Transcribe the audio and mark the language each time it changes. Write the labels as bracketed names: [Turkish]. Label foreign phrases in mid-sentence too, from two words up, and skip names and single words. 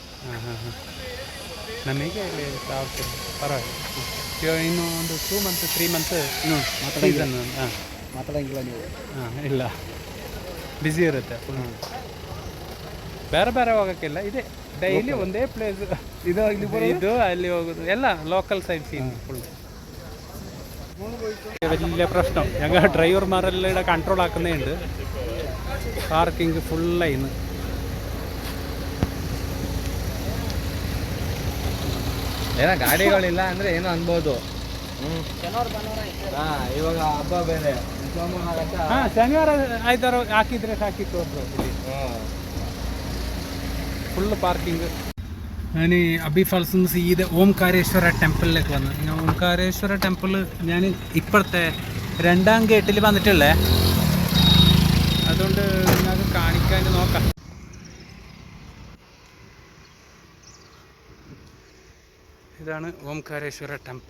[Kannada] ನಮಗೆ ಇಲ್ಲಿ ಟ್ರಾವೆಲ್ಸ್ ಪರವಾಗಿಲ್ಲ. ಇನ್ನು ಒಂದು 2 ಮಂತ್ 3 ಮಂತ್ ಸೀಸನ್. ಮಾತಾಡೋಂಗಿಲ್ಲ ನೀವು? ಇಲ್ಲ, ಬ್ಯುಸಿ ಇರುತ್ತೆ ಫುಲ್. ಬೇರೆ ಹೋಗೋಕ್ಕಿಲ್ಲ, ಇದೆ ಡೈಲಿ ಒಂದೇ ಪ್ಲೇಸ್. ಇದು ಅಲ್ಲಿ ಹೋಗೋದು ಎಲ್ಲ [English] local sightseeing full. [Malayalam] വലിയ പ്രശ്നം ഞങ്ങൾ ഡ്രൈവർമാരെല്ലാം ഇവിടെ കൺട്രോൾ ആക്കുന്നതുണ്ട്. പാർക്കിംഗ് ഫുള്ളായിന്ന്. [Kannada] ಏನೋ ಗಾಡಿಗಳಿಲ್ಲ ಅಂದರೆ ಏನೋ ಅನ್ಬೋದು. ಇವಾಗ ಹಬ್ಬ ಬೇರೆ, ಶನಿವಾರ ಆಯ್ತಾರ ಹಾಕಿದ್ರೆ ಸಾಕಿತ್ತು ಒಬ್ರು. [English] full parking. [Malayalam] ഞാൻ അബി ഫാൾസിൽ നിന്ന് സീതെ ഓംകാരേശ്വര ടെമ്പിളിലേക്ക് വന്നു. ഞാൻ ഓംകാരേശ്വര ടെമ്പിൾ ഞാൻ ഇപ്പോഴത്തെ 2ാം ഗേറ്റിൽ വന്നിട്ടുള്ളേ, അതുകൊണ്ട് നിങ്ങൾക്ക് കാണിക്കാൻ നോക്കാം. ഇതാണ് ഓംകാരേശ്വര ടെമ്പിൾ.